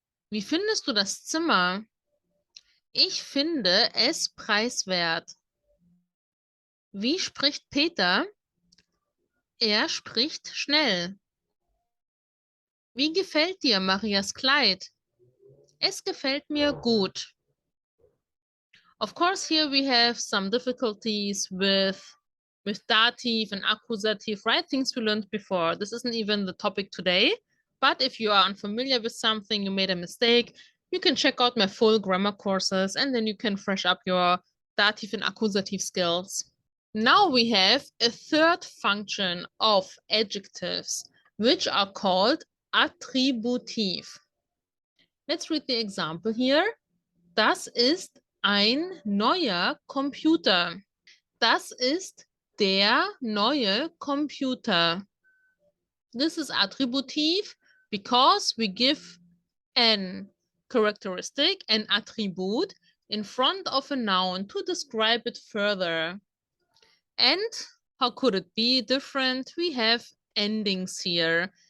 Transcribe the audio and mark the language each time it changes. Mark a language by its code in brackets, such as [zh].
[de] Wie findest du das Zimmer? Ich finde es preiswert. Wie spricht Peter? Spricht schnell. Wie gefällt dir Marias Kleid? Es gefällt mir gut. [en] Of course, here we have some difficulties with dative and accusative, right? Things we learned before. This isn't even the topic today, but if you are unfamiliar with something, you made a mistake, you can check out my full grammar courses and then you can fresh up your dative and accusative skills. Now we have a third function of adjectives, which are called attributiv. Let's read the example here. [de] Das ist ein neuer Computer. Das ist der neue Computer. [en] This is attributive because we give an characteristic, an attribute, in front of a noun to describe it further. And how could it be different? We have endings here.